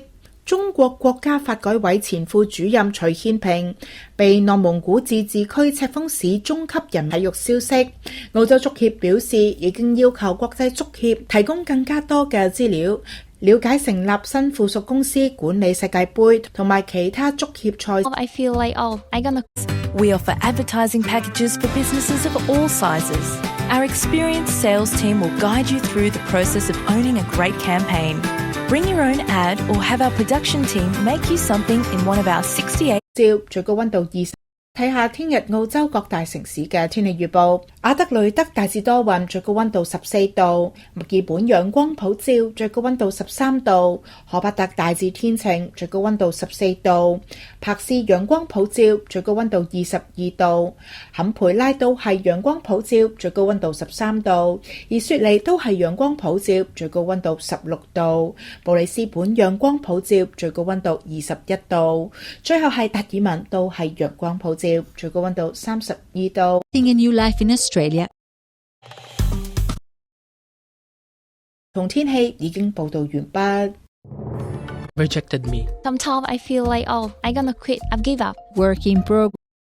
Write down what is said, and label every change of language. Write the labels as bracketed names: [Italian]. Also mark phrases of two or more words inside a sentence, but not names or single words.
[Cantonese] 中國國家發改委前副主任徐憲平被內蒙古自治區赤峰市中級人民體育消息。澳洲足協表示，已經要求國際足協提供更加多嘅資料，了解成立新附屬公司管理世界盃同埋其他足協賽。 [English] We offer advertising packages for businesses of all sizes. Our experienced sales team will guide you through the process of owning a great campaign. Bring your own ad or have our production team make you something in one of our 68 [Cantonese] 照最高溫度20。睇下聽日澳洲各大城市嘅天氣預報。阿德雷德大致多雲，最高溫度14度；墨爾本陽光普照，最高溫度13度；荷伯特大致天晴，最高溫度14度；柏斯陽光普照，最高溫度22度；坎培拉都係陽光普照，最高溫度13度；而雪梨都係陽光普照，最高溫度16度；布里斯本陽光普照，最高溫度21度；最後係達爾文都係陽光普照，最高溫度32度。 [English] A new life in Australia. [Cantonese] 同天氣已經報導完畢。 [English] Rejected me. Sometimes I feel like, oh, I'm gonna quit, I've give up. Work in progress.